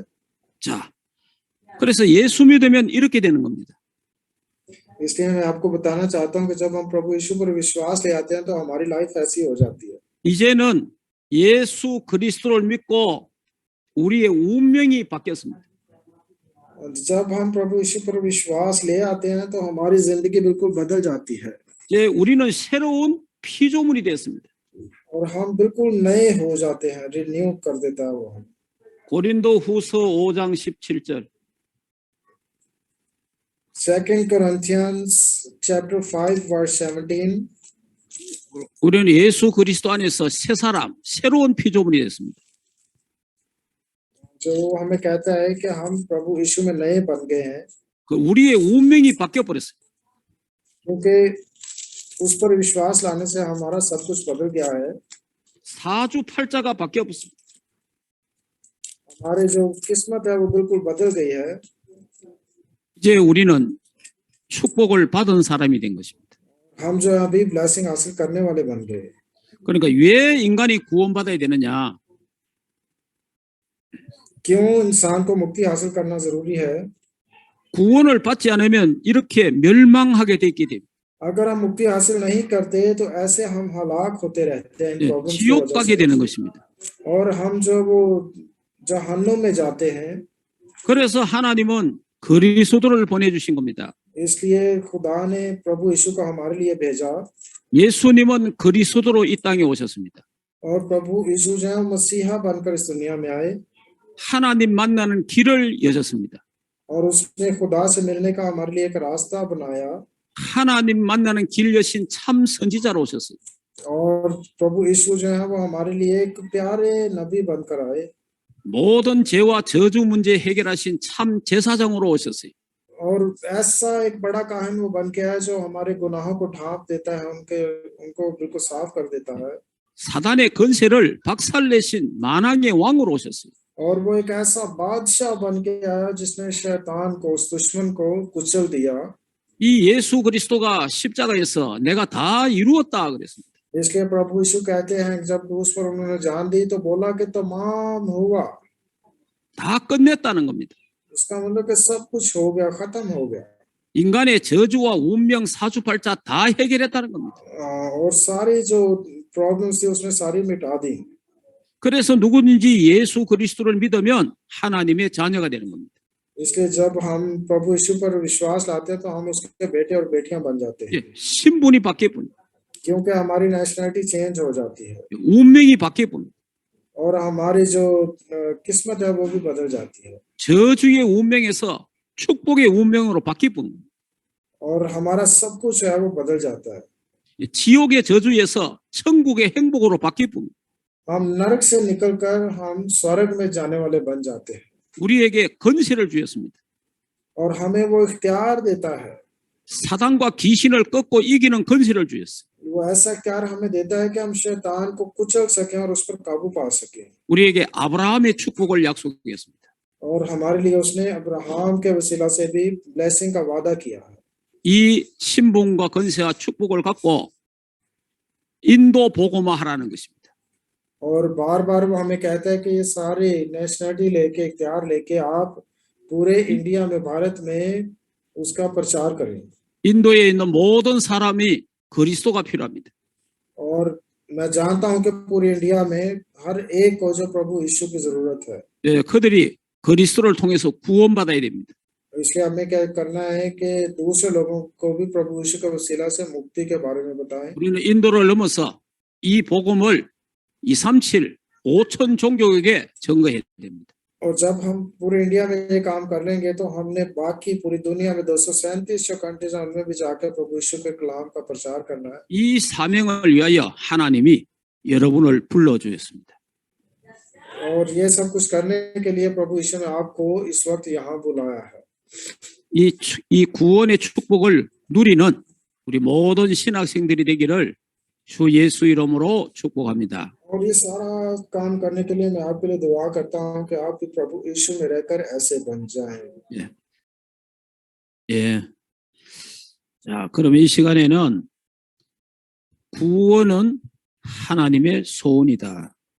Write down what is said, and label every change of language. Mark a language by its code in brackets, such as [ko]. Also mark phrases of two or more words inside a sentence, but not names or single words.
[ko] 자, 그래서 예수 믿으면 이렇게 되는 겁니다. [hi] इसलिए मैं आपको बताना चाहता हूँ कि जब हम प्रभु यीशु पर विश्वास ले आते हैं तो हमारी लाइफ ऐसी हो जाती है। [ko] 이제는 예수 그리스도를 믿고 우리의 운명이 바뀌었습니다. [hi] जब हम प्रभु यीशु पर विश्वास ले आते हैं तो हमारी जिंदगी बिल्कुल बदल जाती है। [ko] 이제 우리는 새로운 피조물이 됐습니다. [hi] और हम बिल्कुल नए हो जाते हैं, रिन्यू कर देता है वो हम। [ko] 고린도후서 5장 17절. [en] 2 Corinthians chapter 5 verse 17. [ko] 우리는 예수 그리스도 안에서 새 사람, 새로운 피조물이 됐습니다. [hi] जो हमें कहता है कि हम प्रभु यीशु में नए बन गए हैं। [ko] 그 우리의 운명이 바뀌어 버렸어요. [hi] क्योंकि उस पर विश्वास लाने से हमारा सब कुछ बदल गया है। [ko] 사주팔자가 바뀌어 버렸습니다. [hi] हमारे जो किस्मत है वो बिल्कुल बदल गई है। [ko] 이제 우리는 축복을 받은 사람이 된 것입니다. [hi] हम जो अभी ब्लेसिंग हासिल करने वाले बन गए। [ko] 그러니까 왜 인간이 구원받아야 되느냐? [hi] क्यों इंसान को मुक्ति हासिल करना जरूरी है? [ko] 구원을 받지 않으면 이렇게 멸망하게 되게 됩니다. [hi] अगर हम मुक्ति हासिल नहीं करते तो ऐसे हम हलाक होते रहते हैं इन [ko] 예, [hi] प्रॉब्लम्स की [ko] 지옥 [hi] वजह [ko] 가게 [hi] से। [ko] 되는 것입니다. [hi] और हम जो वो जहन्नुम में जाते हैं। [ko] 그래서 하나님은 그리스도를 보내주신 겁니다. [hi] इसलिए खुदा ने प्रभु यीशु को हमारे लिए भेजा। [ko] 예수님은 그리스도로 이 땅에 오셨습니다. [hi] और प्रभु यीशु जो है मसीहा बनकर इस दुनिया में आए। [ko] 하나님 만나는 길을 여셨습니다. [hi] और उसने खुदा से मिलने का हमारे लिए एक रास्ता बनाया। [ko] 하나님 만나는 길 여신 참 선지자로 오셨어요. [hi] और प्रभु यीशु जो है वो हमारे लिए एक प्यारे नबी बनकर आए। [ko] 모든 죄와 저주 문제 해결하신 참 제사장으로 오셨어요. [hi] और ऐसा एक बड़ा काहिन वो बन के आया जो हमारे गुनाहों को ढांप देता है, उनको बिल्कुल साफ कर देता है। [ko] 사단의 건세를 박살내신 만왕의 왕으로 오셨어요. [hi] और वो एक ऐसा बादशाह बन के आया जिसने शैतान को, उस दुश्मन को कुचल दिया। [ko] 이 예수 그리스도가 십자가에서 내가 다 이루었다 그랬습니다. [hi] इसलिए प्रभु यीशु कहते हैं जब क्रूस पर उन्होंने जान दी तो बोला कि तमाम हुआ, [ko] 다 끝냈다는 겁니다. [hi] इसका मतलब कि सब कुछ हो गया, खत्म हो गया। [ko] 인간의 저주와 운명 사주팔자 다 해결했다는 겁니다. [hi] और सारी जो प्रॉब्लम्स थी उसने सारी मिटा दी। [ko] 그래서 누구든지 예수 그리스도를 믿으면 하나님의 자녀가 되는 겁니다. [hi] इसलिए जब हम प्रभु यीशु पर विश्वास लाते हैं तो हम उसके बेटे और बेटियां बन जाते हैं, [ko] 예, 신분이 바뀌어 봅니다. [hi] क्योंकि हमारी [en] nationality change [hi] हो जाती है [ko] 운명이 바뀌어 봅니다. [hi] और हमारी जो किस्मत है वो भी बदल जाती है [ko] 저주의 운명에서 축복의 운명으로 바뀌어 봅니다. [hi] और हमारा सब कुछ है वो बदल जाता है। [ko] 지옥의 저주에서 천국의 행복으로 바뀌어 봅니다. [hi] हम नरक से निकलकर हम स्वर्ग में जाने वाले बन जाते हैं [ko] 우리에게 건세를 주셨습니다. [hi] और हमें वो इख्तियार देता है, [ko] 사단과 귀신을 꺾고 이기는 건세를 주셨어요. [hi] वो ऐसा इख्तियार हमें देता है कि हम शैतान को कुचल सकें और उस पर काबू पा सकें। [ko] 우리에게 아브라함의 축복을 약속했습니다. [hi] और हमारे लिए उसने अब्राहम के वसीला से भी ब्लेसिंग का वादा किया है। [ko] 이 신분과 건세와 축복을 갖고 인도 복음화 하라는 것입니다. [hi] और बार बार वो हमें कहता है कि ये सारे नेशनलिटी लेके, इख्तियार लेके आप पूरे इंडिया में, भारत में उसका प्रचार करें। [ko] 인도에 있는 모든 사람이 그리스도가 필요합니다. [hi] और मैं जानता हूं कि पूरी इंडिया में हर एक को जो प्रभु यीशु की जरूरत है, [ko] 예, 그들이 그리스도를 통해서 구원받아야 됩니다. [hi] इसलिए हमें क्या करना है कि दूसरे लोगों को भी प्रभु यीशु के वसीला से मुक्ति के बारे में बताएं। [ko] 우리는 인도를 넘어서 이 복음을 237, 5천 종교에게 증거해야 됩니다. [hi] और जब हम पूरे इंडिया में ये काम कर लेंगे तो हमने बाकी पूरी दुनिया में 237 जो कंट्रीज हैं उनमें भी जाकर प्रभु यीशु के कलाम का प्रचार करना है। [ko] 이 사명을 위하여 하나님이 여러분을 불러주셨습니다. [hi] और ये सब कुछ करने के लिए प्रभु यीशु ने आपको इस वक्त यहाँ बुलाया है। [ko] 이 구원의 축복을 누리는 우리 모든 신학생들이 되기를 주 예수 이름으로 축복합니다. [hi] और ये सारा काम करने के लिए मैं आपके लिए दुआ करता हूँ कि आप भी प्रभु यीशु में रहकर ऐसे बन जाएं। [ko] 예. 자, 그럼 이 시간에는 구원은 하나님의 소원이다.